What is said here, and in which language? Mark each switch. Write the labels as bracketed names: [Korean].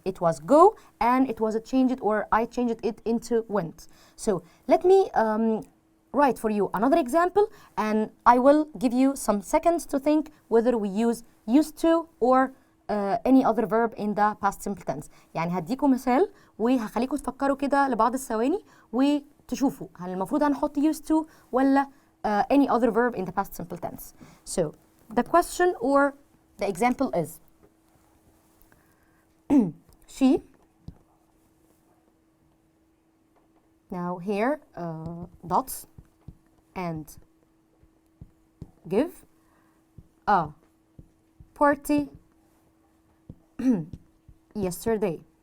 [English] It was go and it was changed or I changed it into went. So let me write for you another example, and I will give you some seconds to think whether we use used to or any other verb in the past simple tense. [Arabic] يعني هديكم مثال وهخليكم تفكروا كده لبعض الثواني وتشوفوا هل المفروض هنحط used to ولا [English] any other verb in the past simple tense. So the question or the example is she. Now here dots and give a party yesterday.